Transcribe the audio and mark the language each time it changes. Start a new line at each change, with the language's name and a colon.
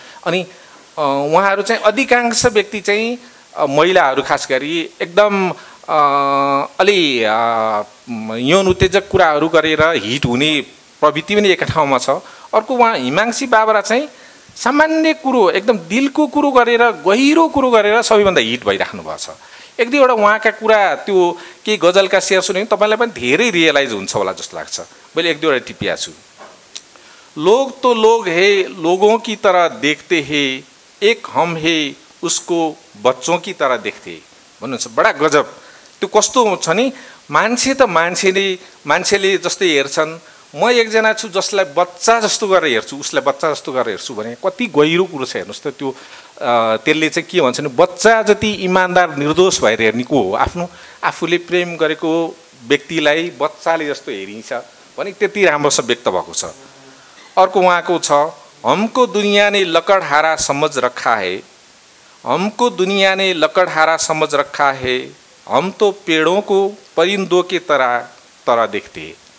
Nepali: अनि उहाँहरू चाहिँ अधिकांश व्यक्ति चाहिँ महिलाहरू खास गरी एकदम अलि यौन उत्तेजक कुराहरू गरेर हिट हुने प्रवृत्ति पनि एक ठाउँमा छ। अर्को उहाँ हिमांशी बाबरा चाहिँ सामान्य कुरो एकदम दिलको कुरो गरेर गहिरो कुरो गरेर सबैभन्दा हिट भइराख्नु भएको छ। एक दुईवटा उहाँका कुरा त्यो केही गजलका शेर सुन्यो भने तपाईँलाई पनि धेरै रियलाइज हुन्छ होला जस्तो लाग्छ। मैले एक दुईवटा टिपिया छु।
Hindi: लोग तो लोग है, लोगों की तरह देखते हैं, एक हम है उसको बच्चों की तरह देखते
Nepali: भन्नुहुन्छ। बडा गजब। त्यो कस्तो छ नि, मान्छे त मान्छेले जस्तै हेर्छन्, म एकजना छु जसलाई बच्चा जस्तो गरेर हेर्छु, उसलाई बच्चा जस्तो गरेर हेर्छु भने कति गहिरो कुरो छ हेर्नुहोस् त। त्यो त्यसले चाहिँ के भन्छ भने बच्चा जति इमान्दार निर्दोष भएर हेर्ने को हो। आफूले प्रेम गरेको व्यक्तिलाई बच्चाले जस्तो हेरिन्छ भने त्यति राम्रोसँग व्यक्त भएको छ। अर्को उहाँको छ,
Hindi: हमको दुनिया ने लकड़हारा समझ रखा है, हमको दुनिया ने लकड़हारा समझ रखा है, हम तो पेड़ों को परिंदों के तरह देखते हैं।